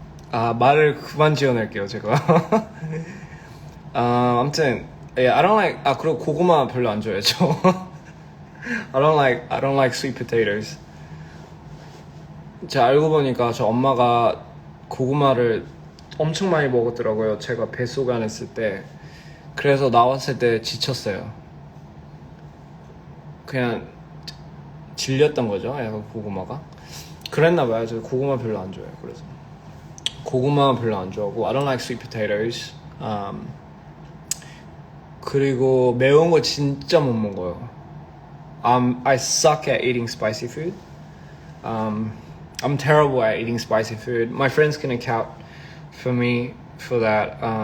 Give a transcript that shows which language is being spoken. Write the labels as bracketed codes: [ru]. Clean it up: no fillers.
[ko] 말을 그만 지어낼게요, 제가. 아무튼, [en] yeah, I don't like, [ko] 그리고 고구마 별로 안 좋아해요, 저. [en] I don't like sweet potatoes. [ko] 제가 알고 보니까 저 엄마가 고구마를 엄청 많이 먹었더라고요. 제가 뱃속안에 있을 때. 그래서 나왔을 때 지쳤어요. 그냥 질렸던 거죠, 약간 고구마가. 그랬나봐요. 저 고구마 별로 안 좋아해요. 그래서 고구마 별로 안 좋아하고 [en] I don't like sweet potatoes. [ko] 그리고 매운 거 진짜 못 먹어요. [en] I suck at eating spicy food. I'm terrible at eating spicy food. My friends can account for me for that.